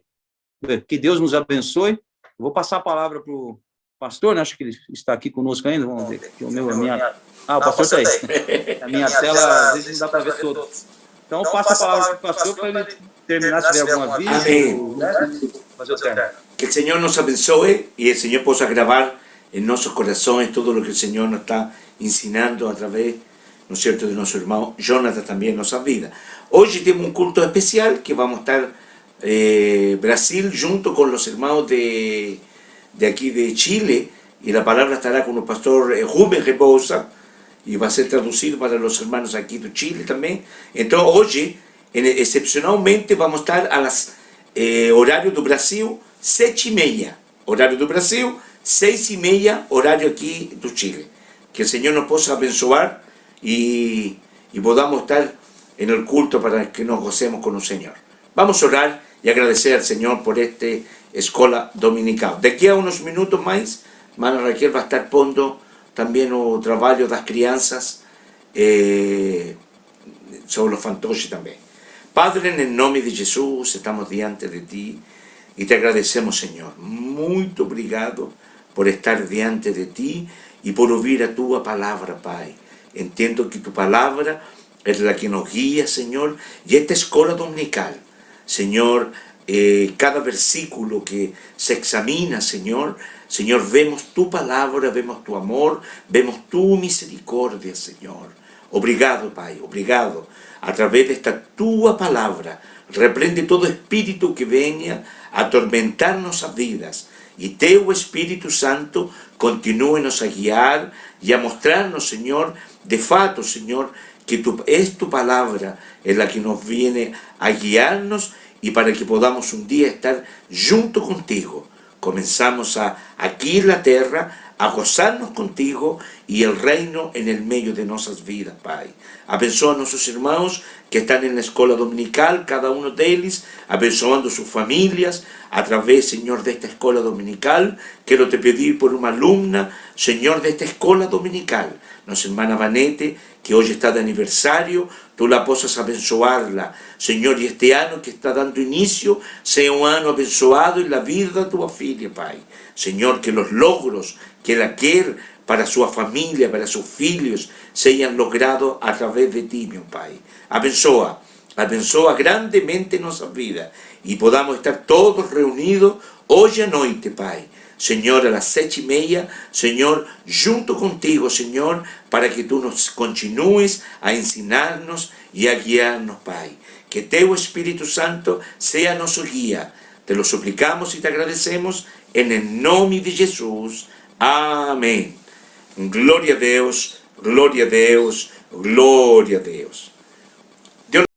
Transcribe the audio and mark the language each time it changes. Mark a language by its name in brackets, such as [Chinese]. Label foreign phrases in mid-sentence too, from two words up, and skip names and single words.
[Portuguese] Bem, que Deus nos abençoe. Vou passar a palavra para o pastor, né? Acho que ele está aqui conosco ainda. Vamos ver aqui o pastor está aí. A minha tela, às vezes, não dá para ver todo. Então, passo a palavra para o pastor para ele terminar, se tiver alguma aviso. Amém. Fazer o término. [Spanish] Que el Señor nos abençoe y el Señor pueda grabar en nuestros corazones todo lo que el Señor nos está ensinando a través, ¿no es cierto?, de nuestro hermano Jonathan también en nuestras vidas. Hoy tenemos un culto especial que vamos a estar Brasil junto con los hermanos de aquí de Chile, y la palabra estará con el pastor Rubén Rebouza y va a ser traducido para los hermanos aquí de Chile también. Entonces hoy, excepcionalmente, vamos a estar a las horario do Brasil 7:30, horario do Brasil 6:30, horario aquí do Chile. Que el Señor nos pueda abençoar y podamos estar en el culto para que nos gocemos con el Señor. Vamos a orar y agradecer al Señor por esta escola dominical. De aquí a unos minutos más, Mana Raquel va a estar pondo también el trabajo de las crianças sobre los fantoches también. Padre, en el nombre de Jesús, estamos diante de ti y te agradecemos, Señor. Muy obrigado por estar diante de ti y por oír a tu palabra, Pai. Entiendo que tu palabra es la que nos guía, Señor, y esta escuela dominical, Señor, cada versículo que se examina, Señor, vemos tu palabra, vemos tu amor, vemos tu misericordia, Señor. [Portuguese] Obrigado, Pai, obrigado. [Spanish] A través de esta tua palabra, reprende todo espíritu que venga a atormentar nuestras vidas. Y teu Espíritu Santo continúe-nos a guiar y a mostrarnos, Señor, de fato, Señor, que es tu palabra en la que nos viene a guiarnos y para que podamos un día estar junto contigo. Comenzamos aquí en la tierra a gozarnos contigo y el reino en el medio de nuestras vidas, Pai. Abençoa a nuestros hermanos que están en la escuela dominical, cada uno de ellos, abençoando sus familias, a través, Señor, de esta escuela dominical. Quiero te pedir por una alumna, Señor, de esta escuela dominical, nuestra hermana Vanete, que hoy está de aniversario, tú la puedas abençoarla, Señor, y este año que está dando inicio, sea un año abençoado en la vida de tu filha, Pai. Señor, que los logros que [Portuguese] ela quer [Spanish] para su familia, para sus filhos, sean logrados a través de ti, mi Pai. Abençoa grandemente nuestras vidas y podamos estar todos reunidos hoy [Portuguese] a noite, [Spanish] Pai. Señor, a las 7:30, Señor, junto contigo, Señor, para que tú nos continúes a ensinarnos y a guiarnos, Pai. Que teu Espíritu Santo sea nuestro guía. Te lo suplicamos y te agradecemos en el nombre de Jesús. Amén. [Portuguese] Glória a Deus, glória a Deus, glória a Deus.